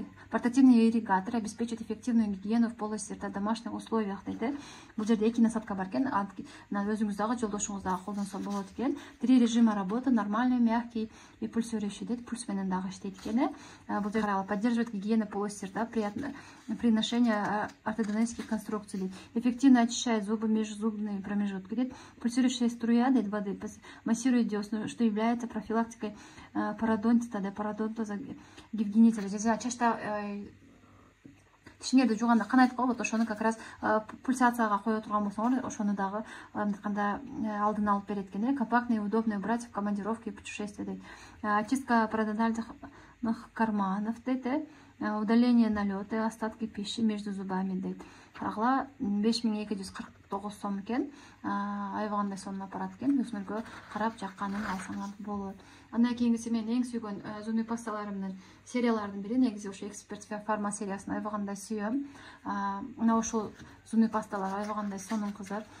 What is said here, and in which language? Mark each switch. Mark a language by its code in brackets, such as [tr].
[ru] Портативный ирригатор обеспечит эффективную гигиену в полости рта в домашних условиях дейт. [ky] Бул жерде 2 насадка бар экен. Өзүңүз дагы жолдошуңуз дагы колдонсо болот экен. [ru] 3 режима работы: нормальный, мягкий и пульсирующий дейт. [ky] Пульс менен дагы иштейт экен. Бул жерде [ru] поддерживает гигиену полости рта при ношении ортодонтических конструкций дейт. Эффективно очищает зубы, межзубные промежутки дейт. Пульсирующая струя дейт воды массирует десны, что является профилактикой пародонтита, пародонтоза гигиенителя. [ky] Чачта тишиңерди жууганда канайтып калып, ошону как раз пульсацияга кое турган болсоңор, ошону дагы кандай алдын алып берет экен. [ru] Компактный и удобный брать в командировке и путешествия дейт. Очистка пародонтальных карманов дейт. Удаление налета, остатки пищи между зубами дейт. [ky] Карагыла 5249 сом экен. Аябагандай сонун аппарат экен. Өзүңөргө карап жакканын алсаңар болот. Андан кийинкиси мен эң сүйгөн зубный пасталарымдын сериялардын бири, негизи ошо Эксперт Фарма сериясын аябагандай сүйөм. Мына ошол зубный пасталар аябагандай сонун кыздар.